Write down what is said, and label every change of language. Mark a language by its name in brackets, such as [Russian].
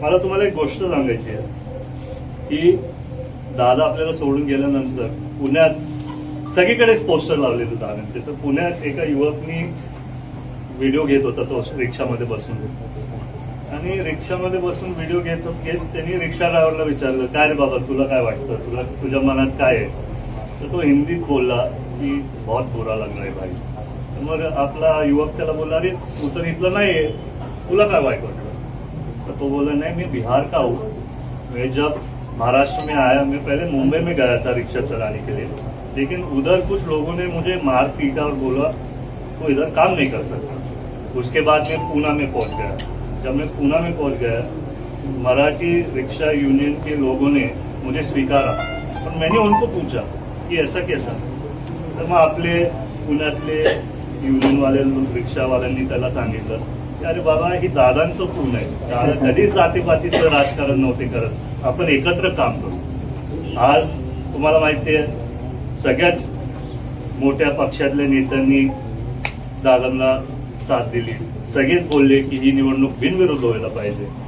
[Marathi] मला तुम्हाला एक गोष्ट सांगायची आहे की दादा आपल्याला सोडून गेल्यानंतर पुण्यात सगळीकडेच पोस्टर लावलेले दादांचे. तर पुण्यात एका युवकनी व्हिडिओ घेत होता, तो रिक्षामध्ये बसून, आणि रिक्षामध्ये बसून व्हिडिओ घेत त्यांनी रिक्षा ड्रायव्हरला विचारलं, काय रे बाबा तुला काय वाटतं, तुझ्या मनात काय आहे. तर तो हिंदीत बोलला की [Hindi] बहुत बुरा लग रहा है भाई. [Marathi] मग आपला युवक त्याला बोलला, अरे तू तर इथलं नाहीये, तुला काय वाईट वाटलं. [Hindi] तो बोला, नहीं मैं बिहार का हूँ, मैं जब महाराष्ट्र में आया, मैं पहले मुंबई में गया था रिक्शा चलाने के लिए, लेकिन उधर कुछ लोगों ने मुझे मार पीटा और बोला तो इधर काम नहीं कर सकता. उसके बाद मैं पूना में पहुंच गया. जब मैं पूना में पहुंच गया, मराठी रिक्शा यूनियन के लोगों ने मुझे स्वीकारा, और मैंने उनको पूछा कि ऐसा कैसा. [Marathi] तर मग आपले पुण्यातले युनियन वाले रिक्षावाल्यांनी त्याला सांगितलं की अरे बाबा, ही दादांचं पूल आहे, दादा कधीच जातीपातीचं राजकारण नव्हते करत, आपण एकत्र काम करू. आज तुम्हाला माहिती आहे सगळ्याच मोठ्या पक्षातल्या नेत्यांनी दादांना साथ दिली, सगळेच बोलले की ही निवडणूक बिनविरोध व्हायला पाहिजे.